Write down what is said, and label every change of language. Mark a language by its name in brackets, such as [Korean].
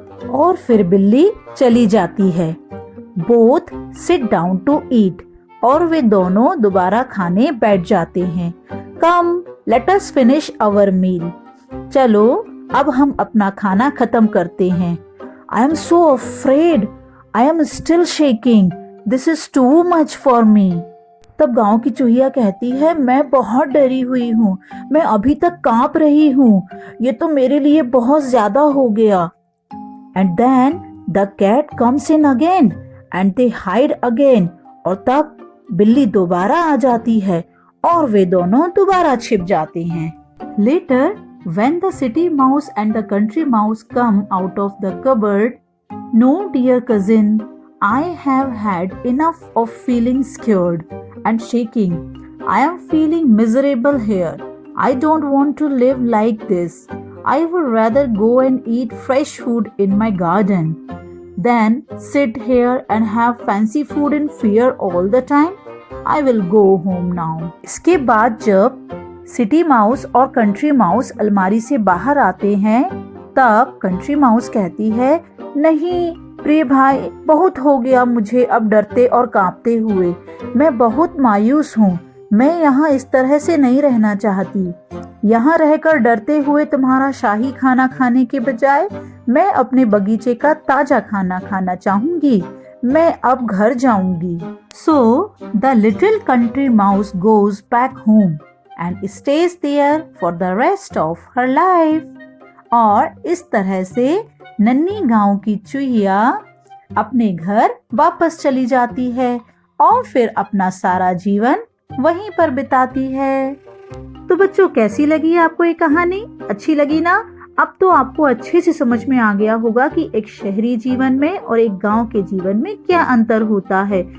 [Hindi] और फिर बिल्ली चली जाती है। [English] Both sit down to eat. [Hindi] और वे दोनों दोबारा खाने बैठ जाते हैं। [English] Come, let us finish our meal. [Hindi] चलो, अब हम अपना खाना खत्म करते हैं। [English] I am so afraid. I am still shaking. This is too much for me. [Hindi] तब गांव की चूहिया कहती है, मैं बहुत डरी हुई हूँ, मैं अभी तक कांप रही हूँ, ये तो मेरे लिए बहुत ज्यादा हो गया। [English] And then the cat comes in again and they hide again. [Hindi] और तब बिल्ली दोबारा आ जाती है और वे दोनों दोबारा छिप जाते हैं। [English] Later, when the city mouse and the country mouse come out of the cupboard, no, dear cousin, I have had enough of feeling scared and shaking. I am feeling miserable here. I don't want to live like this. I would rather go and eat fresh food in my garden than sit here and have fancy food in fear all the time. I will go home now. [Hindi] इसके बाद जब city mouse और country mouse अलमारी से बाहर आते हैं, तब कंट्री माउस कहती है, नहीं प्रिय भाई, बहुत हो गया मुझे अब डरते और कांपते हुए। मैं बहुत मायूस हूँ। मैं यहाँ इस तरह से नहीं रहना चाहती। यहाँ रहकर डरते हुए तुम्हारा शाही खाना खाने के बजाय मैं अपने बगीचे का ताजा खाना खाना चाहूंगी। मैं अब घर जाऊंगी। [English] So the little country mouse goes back home and stays there for the rest of her life. [Hindi] और इस तरह से नन्ही गांव की चूहिया अपने घर वापस चली जाती है और फिर अपना सारा जीवन वहीं पर बिताती है। तो बच्चों, कैसी लगी आपको ये कहानी? अच्छी लगी ना? अब तो आपको अच्छे से समझ में आ गया होगा कि एक शहरी जीवन में और एक गांव के जीवन में क्या अंतर होता है।